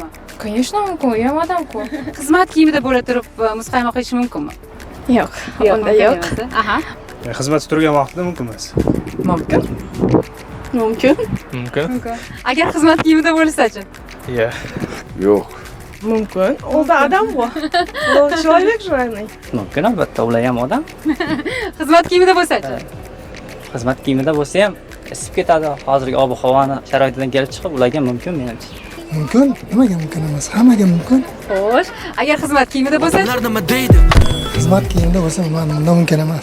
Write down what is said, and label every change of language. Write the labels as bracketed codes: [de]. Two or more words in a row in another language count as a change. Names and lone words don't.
[uz] Конечно, mumkin. U ham odam-ku. Xizmat kiyimida bo'la turib muzqaymoq yeyishi mumkinmi? Yo'q, unda yo'q. Aha. Xizmat turgan vaqtda mumkin emas. Mumkin. Mumkin. Mumkin. Agar xizmat kiyimida bo'lsa-chi? Yo'q. Yo'q. Mumkin. [kk] Ол да адам ғой. Ол [ru] человек же разный. [uz] Mumkin albatta, ular ham odam. Xizmat kiyimida bo'lsa-chi? Xizmat kiyimida bo'lsa ham isib ketadi. Hozirgi ob-havoni sharoitidan kelib chiqib, ularga mumkin menimcha. Mumkin, nimaga mumkin emas? Hammaga mumkin. Xo'sh, agar xizmat kiyimida bo'lsa-chi? Odamlar nima deydi? Xizmat kiyimida bo'lsa, bundan mumkin emas.